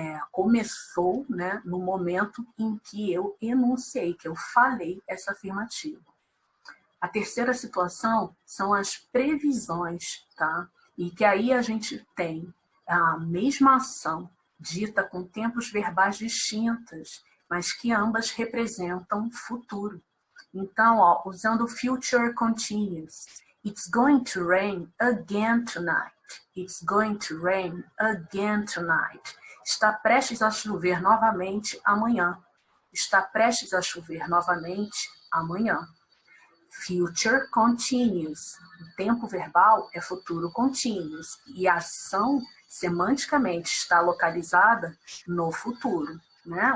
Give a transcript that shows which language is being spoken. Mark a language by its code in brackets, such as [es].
[pt] começou, né, no momento em que eu enunciei, que eu falei essa afirmativa. A terceira situação são as previsões, tá? E que aí a gente tem a mesma ação dita com tempos verbais distintas, mas que ambas representam futuro. Então, ó, usando o future continuous, [en] it's going to rain again tonight. It's going to rain again tonight. [pt] Está prestes a chover novamente amanhã. Está prestes a chover novamente amanhã. Future continuous. O tempo verbal é futuro continuous. E a ação, semanticamente, está localizada no futuro. Né?